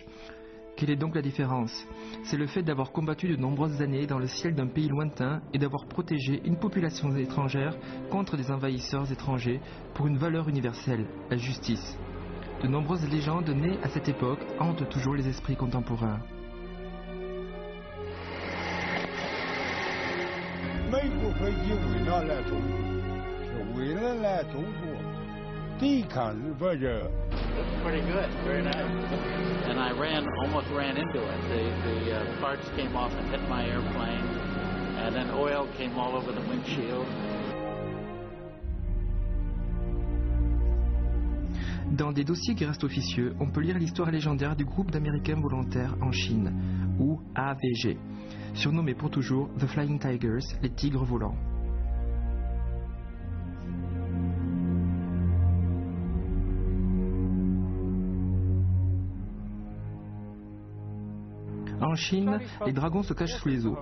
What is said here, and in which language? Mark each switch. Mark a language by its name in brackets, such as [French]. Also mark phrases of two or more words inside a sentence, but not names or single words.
[French] Quelle est donc la différence? C'est le fait d'avoir combattu de nombreuses années dans le ciel d'un pays lointain et d'avoir protégé une population étrangère contre des envahisseurs étrangers pour une valeur universelle, la justice. De nombreuses légendes nées à cette époque hantent toujours les esprits contemporains. [Chinese] 美国飞机为啥来中国？是为了来中国抵抗日本人。 [English] Looks pretty good, very nice. And I almost ran into it. The parts came off and hit my airplane, and then oil came all over the windshield. [French] Dans des dossiers qui restent officieux, on peut lire l'histoire légendaire du groupe d'Américains volontaires en Chine, ou AVG, surnommé pour toujours The Flying Tigers, les tigres volants. En Chine, les dragons se cachent sous les eaux.